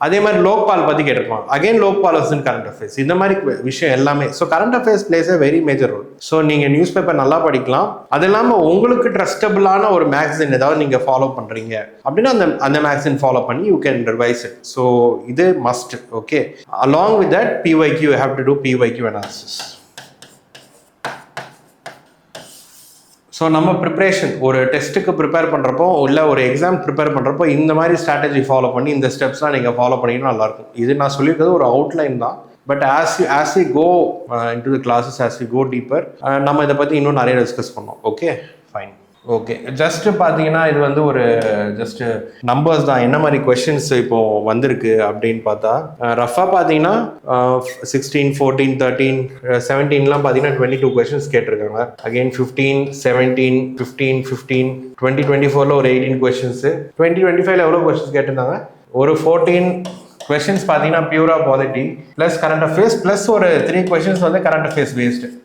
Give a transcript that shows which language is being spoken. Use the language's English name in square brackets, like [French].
[Tamil] அதே மாதிரி லோக்பால் பத்தி கேட்டிருப்பாங்க, [English] Again Lokpal was in current affairs. [Tamil] இந்த மாதிரி விஷயம் எல்லாமே. [English] So current affairs plays a very major role. [Tamil] So நீங்க நியூஸ் பேப்பர் நல்லா படிக்கலாம். அது இல்லாமல் உங்களுக்கு ட்ரஸ்டபிளான ஒரு மேகசின் ஏதாவது நீங்க ஃபாலோ பண்றீங்க அப்படின்னா அந்த மேகசின் ஃபாலோ பண்ணி [English] You can revise it. [Tamil] So இது must. [English] Okay, along with that PYQ, you have to do PYQ analysis. [Tamil] So நம்ம ப்ரிப்ரேஷன் ஒரு டெஸ்ட்டுக்கு ப்ரிப்பேர் பண்ணுறப்போ இல்லை ஒரு எக்ஸாம் ப்ரிப்பேர் பண்ணுறப்போ இந்த மாதிரி ஸ்ட்ராட்டஜி ஃபாலோ பண்ணி இந்த ஸ்டெப்ஸ்லாம் நீங்கள் ஃபாலோ பண்ணிங்கன்னா நல்லாயிருக்கும். இது நான் சொல்லியிருக்கிறது ஒரு அவுட்லைன் தான். [English] but as we go into the classes, as we go deeper, [Tamil] நம்ம இதை பற்றி இன்னும் நிறைய டிஸ்கஸ் பண்ணோம். [English] Okay, fine. [Tamil] ஓகே, ஜஸ்ட் பார்த்தீங்கன்னா இது வந்து ஒரு ஜஸ்ட் நம்பர்ஸ் தான். என்ன மாதிரி கொஸ்டின்ஸ் இப்போ வந்திருக்கு அப்படின்னு பார்த்தா ரஃபாக பார்த்தீங்கன்னா 16, 14, 13, 17லாம் பார்த்தீங்கன்னா 22 கொஸ்டின்ஸ் கேட்டிருக்காங்க. அகெயின் 15, 17, 15, 15, 2024ல ஒரு 18 கொஸ்டின்ஸு, 2025ல எவ்வளோ கொஸ்டின்ஸ் கேட்டிருந்தாங்க, ஒரு 14 கொஸ்டின்ஸ் பார்த்தீங்கன்னா பியூரா polity plus current affairs plus ஒரு 3 கொஸ்டின்ஸ் வந்து கரண்ட் அஃபேர்ஸ் பேஸ்டு.